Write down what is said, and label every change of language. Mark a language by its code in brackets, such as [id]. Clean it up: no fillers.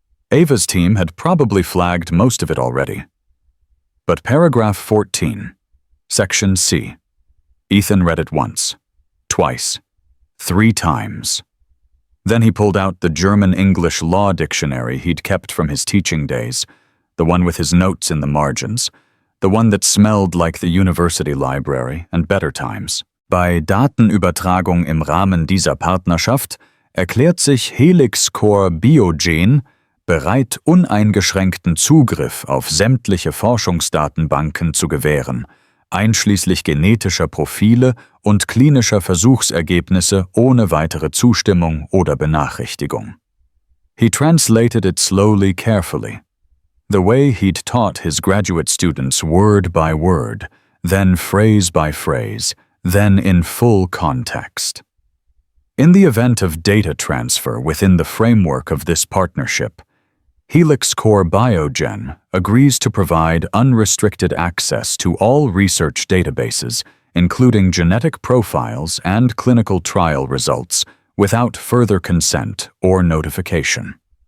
[en] Ava's team had probably flagged most of it already. But paragraph 14, section C, Ethan read it once, twice, 3 times. Then he pulled out the German-English law dictionary he'd kept from his teaching days, the one with his notes in the margins, the one that smelled like the university library and better times. [de] Bei Datenübertragung im Rahmen dieser Partnerschaft erklärt sich Helix Core Biogen bereit, uneingeschränkten Zugriff auf sämtliche Forschungsdatenbanken zu gewähren, einschließlich genetischer Profile und klinischer Versuchsergebnisse ohne weitere Zustimmung oder Benachrichtigung. [en] He translated it slowly, carefully, the way he'd taught his graduate students word by word, then phrase by phrase, then in full context. In the event of data transfer within the framework of this partnership, Helix Core Biogen agrees to provide unrestricted access to all research databases, including genetic profiles and clinical trial results, without further consent or notification.